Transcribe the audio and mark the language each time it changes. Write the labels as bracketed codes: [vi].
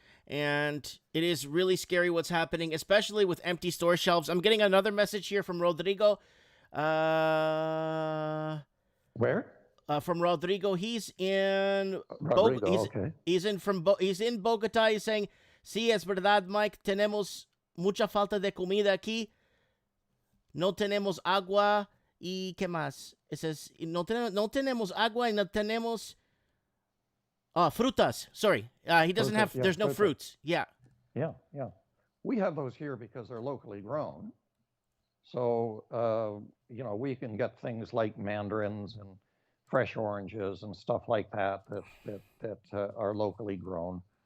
[en] And it is really scary what's happening, especially with empty store shelves. I'm getting another message here from Rodrigo. Where? from Rodrigo. He's in Rodrigo, okay. He's in Bogota. He's saying, [es] "Sí, es verdad, Mike. Tenemos mucha falta de comida aquí. No tenemos agua y qué más." [en] It says [es] no tenemos agua y no tenemos frutas. [en] Sorry, he doesn't have. There's no fruits. Yeah. Yeah. We have those here because they're locally grown. So we can get things like mandarins and fresh oranges and stuff like that are locally grown.